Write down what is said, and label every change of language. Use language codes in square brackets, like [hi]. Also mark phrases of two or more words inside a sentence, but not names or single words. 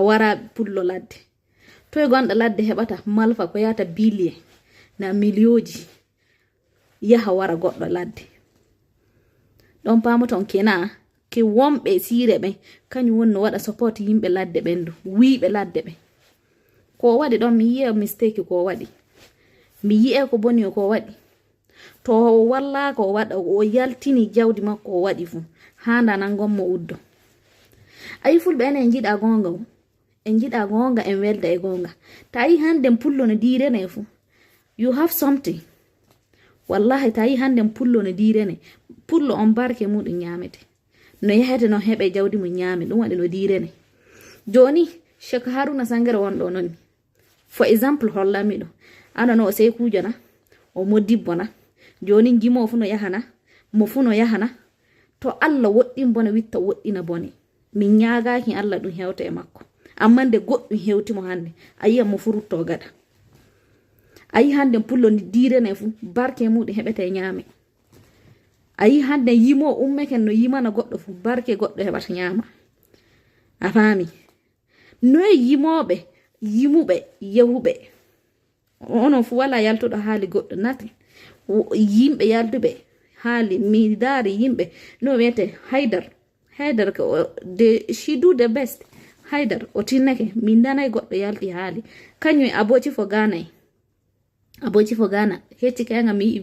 [ff] wara pullo ladde to e gonɗo ladde heɓata malfa ko yata billion na milioji yaha wara goɗɗo ladde ɗon pamoton kena ke wonɓe sire ɓe kañum woni no waɗa support yimɓe ladde ɓendu wiiɓe ladde ɓe ko waɗi ɗon mi yi'e mistake ko waɗi mi yi'e ko boni ko waɗi to walla ko waɗa o yaltini jawdi makko o waɗi fu handa nan gommo uddo ayi fulɓe enen jiɗa gonga en welda e gonga tayi hande pullo no direne fu [en] you have something [ff] wallahi tayi hande pullo no direne pullo on barke muɗum ñamete no yahete no heɓe jawdi mum ñaami ɗum waɗi no direne joni Sheikh Haruna Sangere wonɗo non [en] for example [ff] hollami ɗo ana no o seykujo na o modibbo na joni jimo fu no yahana mo fu no yahana to Allah woɗɗin bone witta woɗɗina bone min ñaagaki Allah ɗum hewta e makko amma nde goɗɗum hewtimo hande a yi'an mo furutto gaɗa a yi hande pullo ndi direne fu barke muɗum heɓete ñaame a yi hande yimo ummeken no yimana goɗɗo fu barke goɗɗo heɓata ñaama a faami noye yimoɓe yimuɓe yahuɓe onon fu wala yaltuɗo haali goɗɗo nati yimɓe yalduɓe haali mi daari yimɓe no wiyete haydar ko de [en] she do the best [ff] haydar o tinnake min danay goɗɗo yalti haali kañum aboci fo gana hecci kayga mi